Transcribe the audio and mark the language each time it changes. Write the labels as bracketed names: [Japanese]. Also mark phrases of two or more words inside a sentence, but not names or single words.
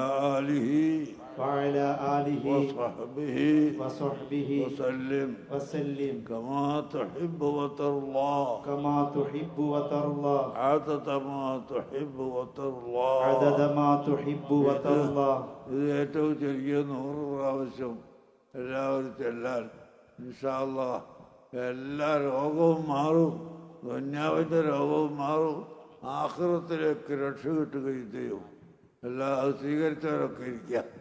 [Arabic] وعلى آله وصحبه وسلم كما تحب وترضى كما تحب وترضى عدد ما تحب وترضى عدد ما تحب وترضى. [Malayalam] ഇത് ഏറ്റവും ചെറിയ 100 പ്രാവശ്യം എല്ലാവരും ചെല്ലാൻ [Arabic] إن شاء الله [Malayalam] എല്ലാ രോഗവും മാറും, ദുനിയാവിൻ്റെ രോഗവും മാറും, ആഖിറത്തിലേക്ക് രക്ഷ കിട്ടുകയും ചെയ്യും. എല്ലാം അത് സ്വീകരിച്ചവരൊക്കെ ഇരിക്കുക.